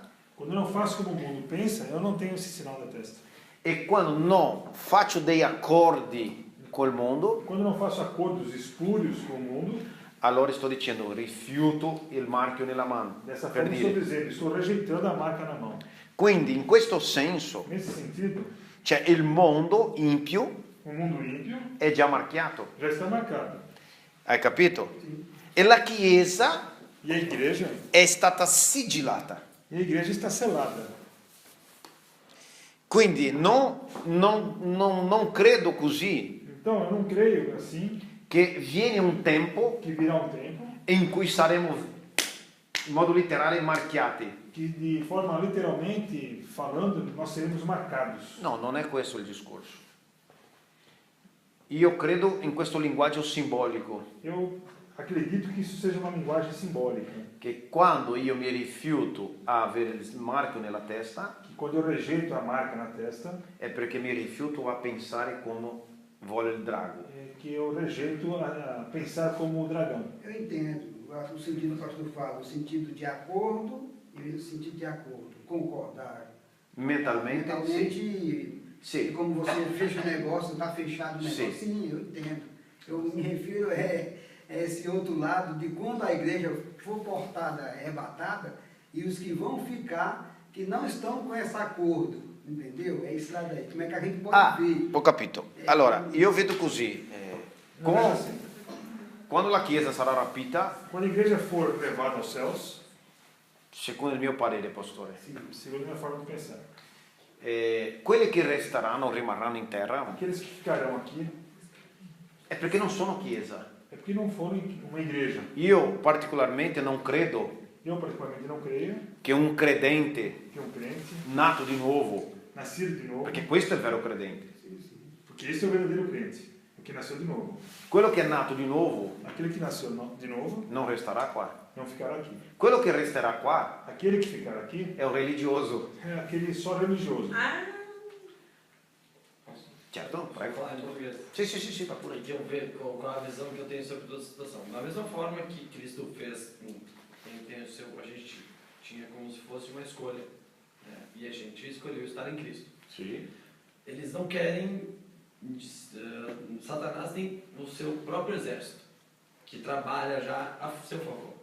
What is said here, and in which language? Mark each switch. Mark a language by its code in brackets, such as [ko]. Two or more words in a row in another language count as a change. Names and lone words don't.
[pt] quando eu não faço como o mundo pensa, eu não tenho esse sinal na testa. [it] e quando non faccio dei accordi col mondo, [pt] Quando eu não faço acordos espúrios com o mundo, [it] allora sto dicendo rifiuto il marchio nella mano, [pt] dessa [it] per [pt] forma estou [it] dire. [pt] dizendo, estou rejeitando a marca na mão. [it] Quindi in questo senso, [pt] Nesse sentido, [it] cioè il mondo impio [pt] o mundo ímpio [it] è già marchiato, [pt] já está marcado. [it] hai capito? E la Chiesa [pt] E a igreja [it] è stata sigillata. [pt] está selada. [it] Quindi non credo così [pt] Então, eu não creio assim [it] che viene un tempo [pt] que virá um tempo [it] in cui saremo in modo letterale marchiati. [pt] que, de forma literalmente falando, nós seremos marcados. [it] No, non è questo il discorso. Io credo in questo linguaggio simbolico, [pt] Eu acredito que isso seja uma linguagem simbólica. [it] che quando io mi rifiuto a avere il marchio nella testa, [pt] Que quando eu rejeito a marca na testa, [it] è perché mi rifiuto a pensare come vuole il drago. [pt] é que eu rejeito a pensar como o dragão. Eu entendo o sentido que o pastor fala, o sentido de acordo e o sentido de acordo, concordar. [it] Mentalmente, sì. [pt] Mentalmente, [it] Sì. [pt] como você fecha o negócio, está fechado o negócio, Sim. sim, eu entendo. Eu me refiro a esse outro lado de quando a igreja for portada, arrebatada, e os que vão ficar, que não estão com esse acordo, entendeu? É isso lá daí. Como é que a gente pode ver? [it] Ho capito. Allora, io vedo così. [pt] Não é assim. [it] Quando la Chiesa sarà rapita, [pt] Quando a igreja for levada aos céus, [it] secondo il mio parere, pastore, [pt] segundo a minha forma de pensar, [it] quelli che resteranno, rimarranno in terra, [pt] aqueles que ficarão aqui [it] è perché non sono Chiesa. [pt] é porque não foram uma igreja. [it] Io particolarmente non credo [pt] Eu, particularmente, não creio [it] che un credente [pt] que um crente, [it] nato di nuovo, [pt] nascido de novo, [it] perché questo è il vero credente, [pt] porque esse é o verdadeiro crente, o que nasceu de novo. [it] quello che è nato di nuovo [pt] Aquele que nasceu de novo [it] non resterà qua. [pt] não ficará aqui. [it] Quello che resterà qua [pt] Aquele que ficar aqui [it] è un religioso. [pt] é aquele só religioso. Ah, Certo, Vai [it] prego. [pt] falar em português. [it] Sì, va pure. [pt] Porque eu vejo com a visão que eu tenho sobre toda a situação. Da mesma forma que Cristo fez, a gente tinha como se fosse uma escolha. Né? E a gente escolheu estar em Cristo. [it] Sì. [pt] Eles não querem. Satanás tem o seu próprio exército, que trabalha já a seu favor.